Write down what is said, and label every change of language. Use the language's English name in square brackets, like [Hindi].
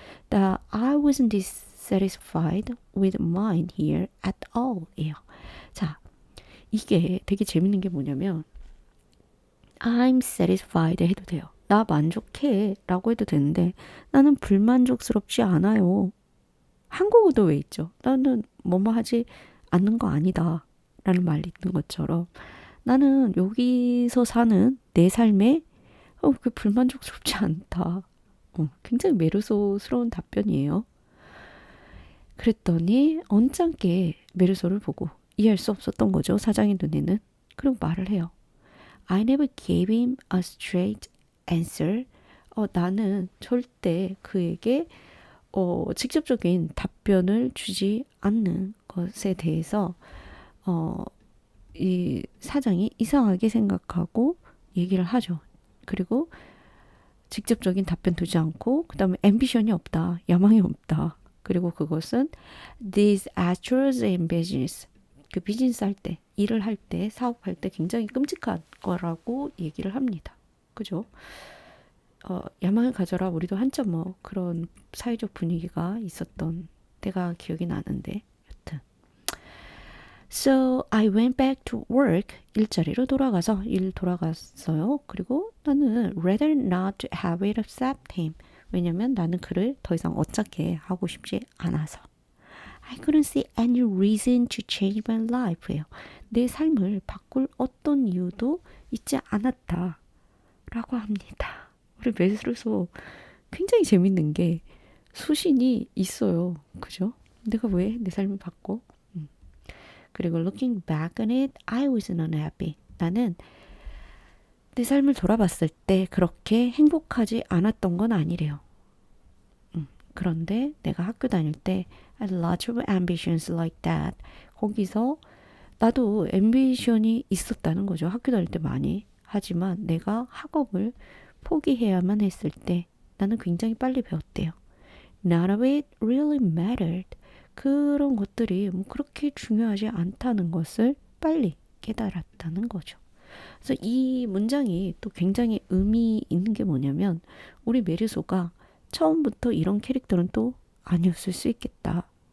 [English] That I wasn't dissatisfied with mine here at all. [Korean] 예요. 자, 이게 되게 재밌는 게 뭐냐면 [English] I'm satisfied [Korean] 해도 돼요. 나 만족해 라고 해도 되는데 나는 불만족스럽지 않아요. 한국어도 왜 있죠? 나는 뭐뭐 하지 않는 거 아니다 라는 말이 있는 것처럼 나는 여기서 사는 내 삶에 그 불만족스럽지 않다. 굉장히 메르소스러운 답변이에요. 그랬더니 언짢게 메르소를 보고 이해할 수 없었던 거죠. 사장의 눈에는. 그리고 말을 해요. [English] I never gave him a straight answer. [Korean] 나는 절대 그에게 직접적인 답변을 주지 않는 것에 대해서 이 사장이 이상하게 생각하고 얘기를 하죠. 그리고 직접적인 답변 두지 않고 그 다음에 앰비션이 없다. 야망이 없다. 그리고 그것은 [English] these actors in business [Korean] 그 비즈니스 할 때, 일을 할 때, 사업할 때 굉장히 끔찍한 거라고 얘기를 합니다. 그죠? 야망을 가져라. 우리도 한참 뭐 그런 사회적 분위기가 있었던 때가 기억이 나는데 여튼 [English] So I went back to work. [Korean] 일자리로 돌아가서 일 돌아갔어요. 그리고 나는 [English] rather not have it upset him. [Korean] 왜냐면 나는 그를 더 이상 어쩌게 하고 싶지 않아서. [English] I couldn't see any reason to change my life [Korean] 예요. 내 삶을 바꿀 어떤 이유도 있지 않았다. 라고 합니다. 우리 매수로서 굉장히 재밌는 게 수신이 있어요. 그죠? 내가 왜 내 삶을 바꿔? 그리고 [English] looking back on it, I wasn't unhappy. [Korean] 나는 내 삶을 돌아봤을 때 그렇게 행복하지 않았던 건 아니래요. 그런데 내가 학교 다닐 때 [English] I had lots of ambitions like that. [Korean] 거기서 나도 앰비션이 있었다는 거죠. 학교 다닐 때 많이. 하지만 내가 학업을 포기해야만 했을 때 나는 굉장히 빨리 배웠대요. [English] None of it really mattered. [Korean] 그런 것들이 뭐 그렇게 중요하지 않다는 것을 빨리 깨달았다는 거죠. 그래서 이 문장이 또 굉장히 의미 있는 게 뭐냐면 우리 메르소가 처음부터 이런 캐릭터는 또 아니었을 수 있겠다.